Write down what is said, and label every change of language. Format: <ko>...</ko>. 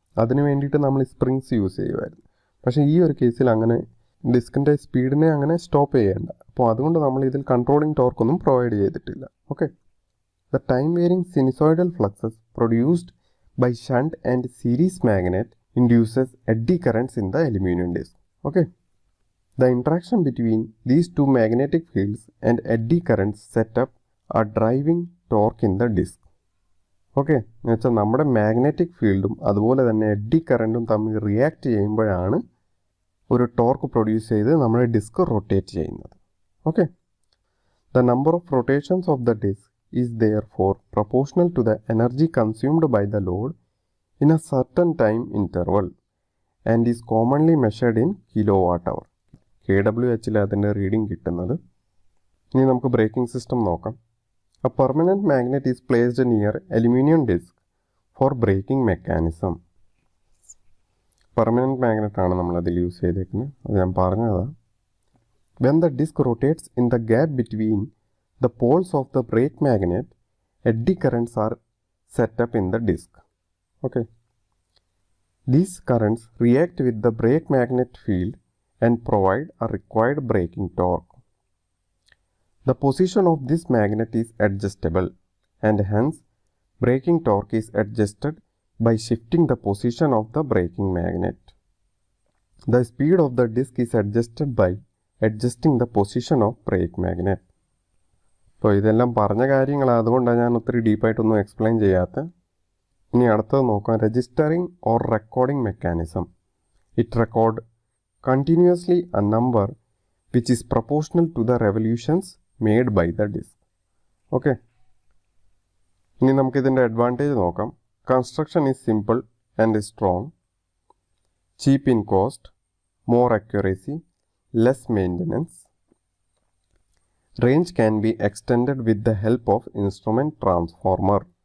<ml>അതിന് വേണ്ടിയിട്ട് നമ്മൾ സ്പ്രിങ്സ് യൂസ് ചെയ്യുമായിരുന്നു. പക്ഷേ ഈ ഒരു കേസിൽ അങ്ങനെ ഡിസ്കിൻ്റെ സ്പീഡിനെ അങ്ങനെ സ്റ്റോപ്പ് ചെയ്യേണ്ട. അപ്പോൾ അതുകൊണ്ട് നമ്മൾ ഇതിൽ കൺട്രോളിംഗ് ടോർക്കൊന്നും പ്രൊവൈഡ് ചെയ്തിട്ടില്ല.</ml> <en>Okay, the time varying sinusoidal fluxes produced by shunt and series magnet induces eddy currents in the aluminium disk. Okay, the interaction between these 2 magnetic fields and eddy currents set up a driving torque in the disk.</en> <ml>Okay, എന്ന് വെച്ചാൽ നമ്മുടെ magnetic ഫീൽഡും അതുപോലെ തന്നെ eddy കറൻറ്റും തമ്മിൽ react ചെയ്യുമ്പോഴാണ് ഒരു torque produce ചെയ്ത് നമ്മുടെ ഡിസ്ക് റൊട്ടേറ്റ് ചെയ്യുന്നത്.</ml> <en>Okay, the number of rotations of the disk is therefore proportional to the energy consumed by the load in a certain time interval and is commonly measured in kilowatt hour.</en> <ml>KWH അതിൻ്റെ reading കിട്ടുന്നത്. ഇനി നമുക്ക് braking system നോക്കാം.</ml> <en>A permanent magnet is placed near aluminum disc for braking mechanism.</en> <ml>Permanent magnet ആണ് നമ്മളതിൽ use ചെയ്തേക്കുന്നത്, അത് ഞാൻ പറഞ്ഞതാണ്.</ml> <en>When the disc rotates in the gap between the poles of the brake magnet, eddy currents are set up in the disc. Okay, these currents react with the brake magnet field and provide a required braking torque. The position of this magnet is adjustable and hence braking torque is adjusted by shifting the position of the braking magnet. The speed of the disc is adjusted by adjusting the position of brake magnet.</en> <ml>അപ്പോൾ ഇതെല്ലാം പറഞ്ഞ കാര്യങ്ങളാണ്, അതുകൊണ്ടാണ് ഞാൻ ഒത്തിരി ഡീപ്പായിട്ടൊന്നും explain ചെയ്യാത്തത്. ഇനി അടുത്തത് നോക്കാം.</ml> <en>Registering or recording mechanism. It record continuously a number which is proportional to the revolutions made by the disk.</en> <ml>Okay, ഇനി നമുക്ക് ഇതിൻ്റെ അഡ്വാൻറ്റേജ് നോക്കാം.</ml> <en>Construction is simple and strong, cheap in cost, more accuracy, less maintenance. Range can be extended with the help of instrument transformer.</en>